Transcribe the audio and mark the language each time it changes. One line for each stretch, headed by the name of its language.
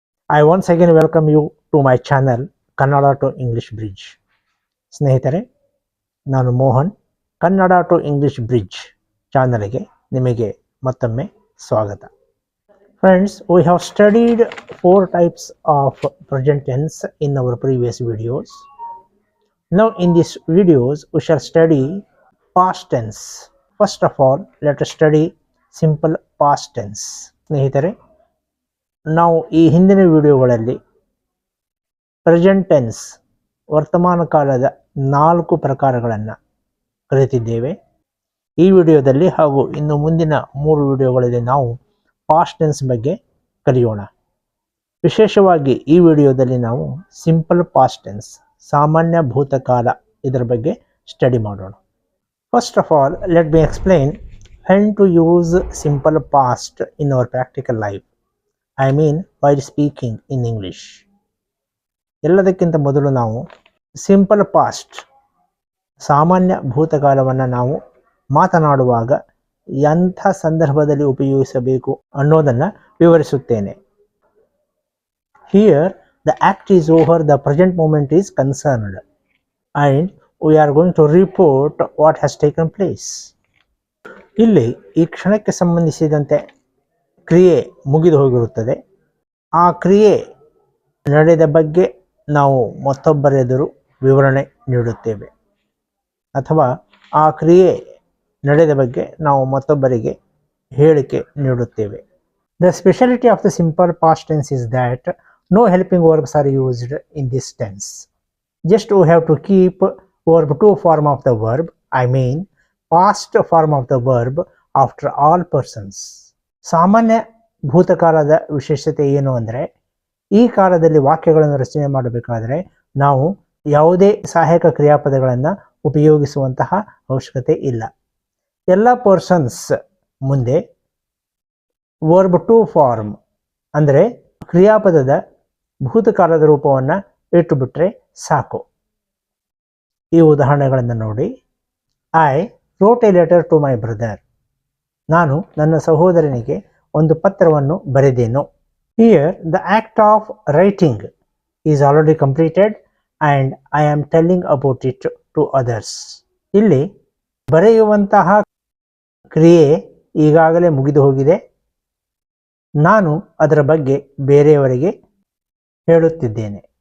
English: I once again welcome you to my channel Kannada to English bridge.
Kannada: ಸ್ನೇಹಿತರೆ, ನಾನು Mohan. Kannada to English bridge ಚಾನಲ್ಗೆ ನಿಮಗೆ ಮತ್ತೊಮ್ಮೆ ಸ್ವಾಗತ.
English: Friends, we have studied 4 types of present tense in our previous videos. Now in these videos we shall study past tense. First of all, let us study simple past tense.
Kannada: ಸ್ನೇಹಿತರೆ, ನಾವು ಈ ಹಿಂದಿನ ವಿಡಿಯೋಗಳಲ್ಲಿ present tense ವರ್ತಮಾನ ಕಾಲದ 4 ಪ್ರಕಾರಗಳನ್ನು ಕಲಿತಿದ್ದೇವೆ. ಈ ವಿಡಿಯೋದಲ್ಲಿ ಹಾಗೂ ಇನ್ನು ಮುಂದಿನ 3 ವಿಡಿಯೋಗಳಲ್ಲಿ ನಾವು ಪಾಸ್ಟ್ ಟೆನ್ಸ್ ಬಗ್ಗೆ ಕಲಿಯೋಣ. ವಿಶೇಷವಾಗಿ ಈ ವಿಡಿಯೋದಲ್ಲಿ ನಾವು ಸಿಂಪಲ್ ಪಾಸ್ಟ್ ಟೆನ್ಸ್, ಸಾಮಾನ್ಯ ಭೂತಕಾಲ, ಇದರ ಬಗ್ಗೆ ಸ್ಟಡಿ ಮಾಡೋಣ.
English: First of all, let me explain when to use simple past in our practical life. I mean while speaking in English.
Kannada: ಎಲ್ಲದಕ್ಕಿಂತ ಮೊದಲು ನಾವು ಸಿಂಪಲ್ ಪಾಸ್ಟ್, ಸಾಮಾನ್ಯ ಭೂತಕಾಲವನ್ನು ನಾವು ಮಾತನಾಡುವಾಗ ಎಂಥ ಸಂದರ್ಭದಲ್ಲಿ ಉಪಯೋಗಿಸಬೇಕು ಅನ್ನೋದನ್ನು ವಿವರಿಸುತ್ತೇನೆ.
English: Here the act is over, the present moment is concerned and we are going to report what has taken place.
Kannada: ಇಲ್ಲಿ ಈ ಕ್ಷಣಕ್ಕೆ ಸಂಬಂಧಿಸಿದಂತೆ ಕ್ರಿಯೆ ಮುಗಿದು ಹೋಗಿರುತ್ತದೆ. ಆ ಕ್ರಿಯೆ ನಡೆದ ಬಗ್ಗೆ ನಾವು ಮತ್ತೊಬ್ಬರೆದುರು ವಿವರಣೆ ನೀಡುತ್ತೇವೆ, ಅಥವಾ ಆ ಕ್ರಿಯೆ ನಡೆದ ಬಗ್ಗೆ ನಾವು ಮತ್ತೊಬ್ಬರಿಗೆ ಹೇಳಿಕೆ ನೀಡುತ್ತೇವೆ.
English: The specialty of the simple past tense is that no helping verbs are used in this tense. Just we have to keep verb two form of the verb, I mean past form of the verb after all persons.
Kannada: ಸಾಮಾನ್ಯ ಭೂತಕಾಲದ ವಿಶೇಷತೆ ಏನು ಅಂದರೆ, ಈ ಕಾಲದಲ್ಲಿ ವಾಕ್ಯಗಳನ್ನು ರಚನೆ ಮಾಡಬೇಕಾದರೆ ನಾವು ಯಾವುದೇ ಸಹಾಯಕ ಕ್ರಿಯಾಪದಗಳನ್ನು ಉಪಯೋಗಿಸುವಂತಹ ಅವಶ್ಯಕತೆ ಇಲ್ಲ. ಎಲ್ಲ ಪರ್ಸನ್ಸ್ ಮುಂದೆ ವರ್ಬ್ ಟು ಫಾರ್ಮ್ ಅಂದರೆ ಕ್ರಿಯಾಪದದ ಭೂತಕಾಲದ ರೂಪವನ್ನು ಇಟ್ಟುಬಿಟ್ರೆ ಸಾಕು. ಈ ಉದಾಹರಣೆಗಳನ್ನು ನೋಡಿ.
English: I wrote a letter to my brother.
Kannada: ನಾನು ನನ್ನ ಸಹೋದರನಿಗೆ ಒಂದು ಪತ್ರವನ್ನು ಬರೆದೆನು.
English: Here the act of writing is already completed and I am telling about it to others.
Kannada: ಇಲ್ಲಿ ಬರೆಯುವಂತಹ ಕ್ರಿಯೆ ಈಗಾಗಲೇ ಮುಗಿದು ಹೋಗಿದೆ, ನಾನು ಅದರ ಬಗ್ಗೆ ಬೇರೆಯವರಿಗೆ ಹೇಳುತ್ತಿದ್ದೇನೆ.